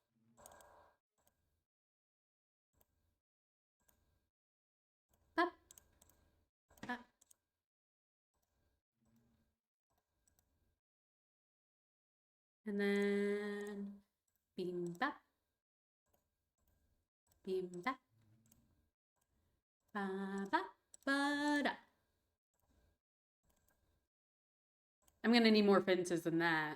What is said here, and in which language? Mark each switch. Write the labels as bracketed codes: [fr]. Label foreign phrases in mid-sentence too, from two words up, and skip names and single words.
[en] Bop, bop. And then beam bop. Beam bop. Ba ba ba da. I'm gonna need more fences than that.